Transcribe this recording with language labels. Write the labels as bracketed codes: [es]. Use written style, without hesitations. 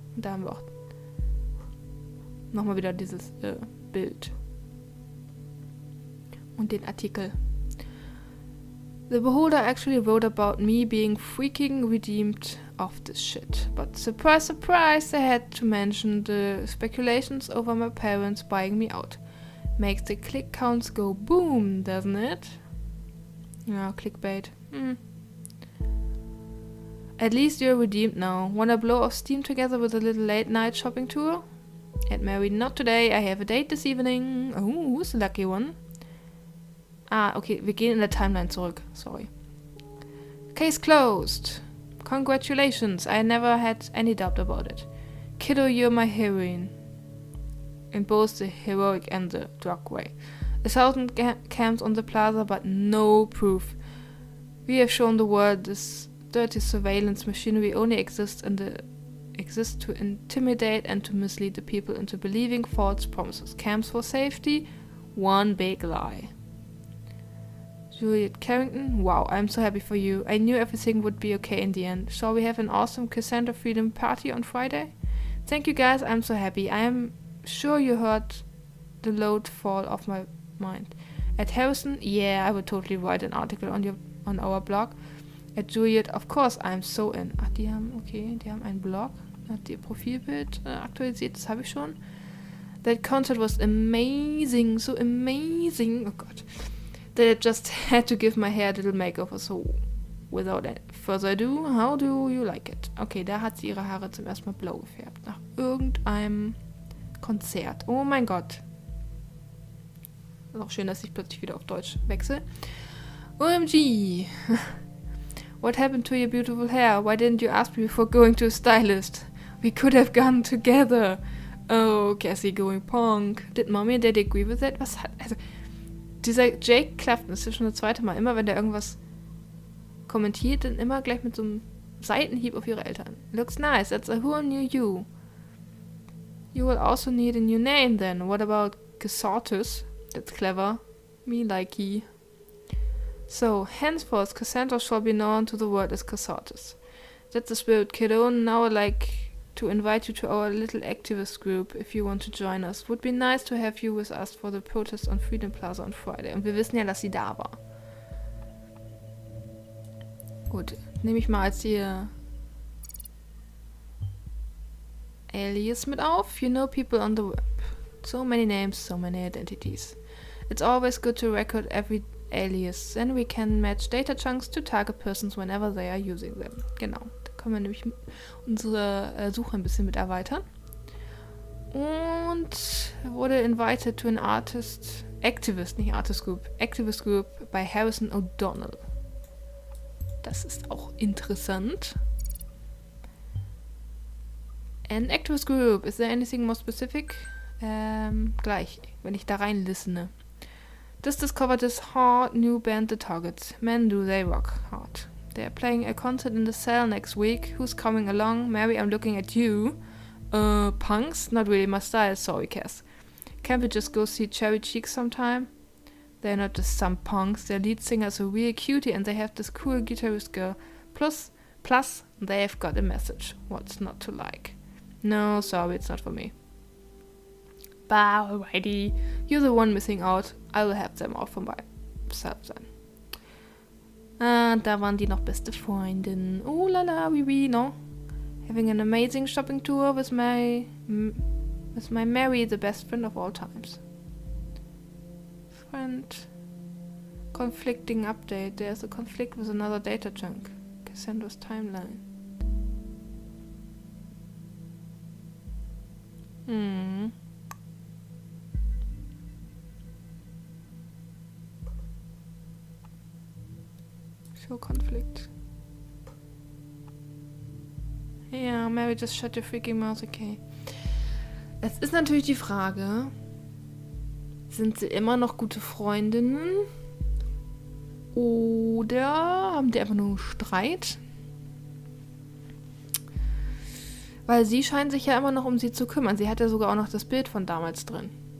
[de] Und da haben wir auch nochmal wieder dieses Bild. Und den Artikel. [en] The beholder actually wrote about me being freaking redeemed of this shit. But surprise, surprise, they had to mention the speculations over my parents buying me out. Makes the click counts go boom, doesn't it? Ja, Clickbait. At least you're redeemed now. Wanna blow off steam together with a little late night shopping tour? At Mary, not today. I have a date this evening. Oh, who's the lucky one? [de] Ah, okay, wir gehen in der Timeline zurück. [en] Sorry. Case closed. Congratulations. I never had any doubt about it. Kiddo, you're my heroine. In both the heroic and the drug way. 1,000 camps on the plaza, but no proof. We have shown the world this dirty surveillance machinery only exists to intimidate and to mislead the people into believing false promises. Camps for safety, one big lie. Juliet Carrington, wow, I'm so happy for you. I knew everything would be okay in the end. Shall we have an awesome Cassandra Freedom party on Friday? Thank you guys, I'm so happy. I am sure you heard the load fall off my mind. At Harrison, yeah, I would totally write an article on our blog. At Juliet, of course, I'm so in. [de] Ach, die haben einen Blog. Hat ihr Profilbild aktualisiert, das habe ich schon. [en] That concert was amazing, so amazing. [de] Oh Gott. [en] That I just had to give my hair a little makeover, so without further ado, how do you like it? [de] Okay, da hat sie ihre Haare zum ersten Mal blau gefärbt. Nach irgendeinem Konzert. Oh mein Gott. Ist auch schön, dass ich plötzlich wieder auf Deutsch wechsle. [en] OMG. What happened to your beautiful hair? Why didn't you ask me before going to a stylist? We could have gone together. Oh, Cassie going punk. Did mommy and daddy agree with that? [de] Also, dieser Jake Clapton, das ist ja schon das zweite Mal. Immer wenn der irgendwas kommentiert, dann immer gleich mit so einem Seitenhieb auf ihre Eltern. [en] Looks nice, that's a who knew you. You will also need a new name then. What about Cassatus? That's clever. Me likey. So, henceforth, Cassandra shall be known to the world as Cassatus. That's the spirit, kiddo. Now I'd like to invite you to our little activist group, if you want to join us. Would be nice to have you with us for the protest on Freedom Plaza on Friday. [de] Und wir wissen ja, dass sie da war. Gut, nehme ich mal als ihr Alias mit auf. [en] You know people on the web. So many names, so many identities. It's always good to record every alias. Then we can match data chunks to target persons whenever they are using them. [de] Genau, da können wir nämlich unsere Suche ein bisschen mit erweitern. Und wurde invited to an activist group bei Harrison O'Donnell. Das ist auch interessant. [en] An activist group. Is there anything more specific? [de] Gleich, wenn ich da rein listene. [en] Just discovered this hard new band, The Targets. Man, do they rock hard. They're playing a concert in the cell next week. Who's coming along? Mary, I'm looking at you. Punks? Not really my style, sorry, Cass. Can't we just go see Cherry Cheeks sometime? They're not just some punks. Their lead singer is a real cutie and they have this cool guitarist girl. Plus, they've got a message. What's not to like? No, sorry, it's not for me. Bah, alrighty. You're the one missing out. I will have them all from myself then. [de] Da waren die noch beste Freundinnen. [fr] Oh la la, oui, no? [en] Having an amazing shopping tour with my Mary, the best friend of all times. Friend. Conflicting update. There's a conflict with another data chunk. Cassandra's timeline. Show conflict. Ja, Mary, just shut your freaking mouth, okay. [de] Es ist natürlich die Frage, sind sie immer noch gute Freundinnen? Oder haben die einfach nur einen Streit? Weil sie scheint sich ja immer noch um sie zu kümmern. Sie hat ja sogar auch noch das Bild von damals drin.